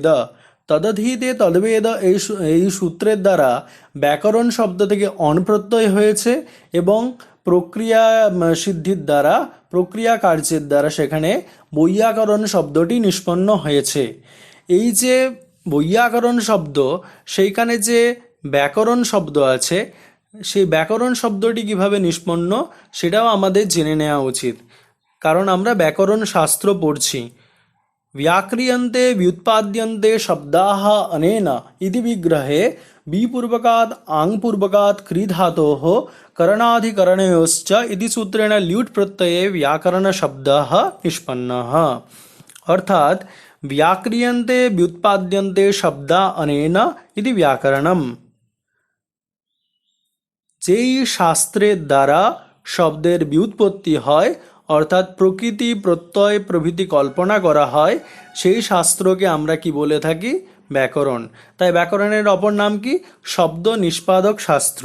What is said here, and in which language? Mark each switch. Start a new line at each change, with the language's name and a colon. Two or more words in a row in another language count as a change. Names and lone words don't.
Sanskrit: তদধীতে তদ্বেদ
Bangla: এই সূত্রের দ্বারা ব্যাকরণ শব্দ থেকে অন প্রত্যয় হয়েছে এবং প্রক্রিয়া সিদ্ধির দ্বারা, প্রক্রিয়া কার্যের দ্বারা সেখানে বৈয়াকরণ শব্দটি নিষ্পন্ন হয়েছে। এই যে বৈয়াকরণ শব্দ, সেইখানে যে ব্যাকরণ শব্দ আছে, সেই ব্যাকরণ শব্দটি কিভাবে নিষ্পন্ন সেটাও আমাদের জেনে নেওয়া উচিত, কারণ আমরা ব্যাকরণ শাস্ত্র পড়ছি।
Sanskrit: व्याक्रियन्ते व्युत्पाद्यन्ते शब्दाः अनेन इति विग्रहे विपूर्वकात् आङ्पूर्वकात् क्रीधातोः करणाधिकरणयोश्च इति सूत्रेण ल्यूट् प्रत्यये व्याकरणशब्दः निष्पन्नः। अर्थात व्याक्रियन्ते व्युत्पाद्यन्ते शब्दा अनेन इति व्याकरणम्।
Bangla: যেই শাস্ত্রের দ্বারা শব্দের ব্যুৎপত্তি হয়, অর্থাৎ প্রকৃতি প্রত্যয় প্রভৃতি কল্পনা করা হয়, সেই শাস্ত্রকে আমরা কি বলে থাকি, ব্যাকরণ। তাই ব্যাকরণের অপর নাম কি, শব্দ নিষ্পাদক শাস্ত্র।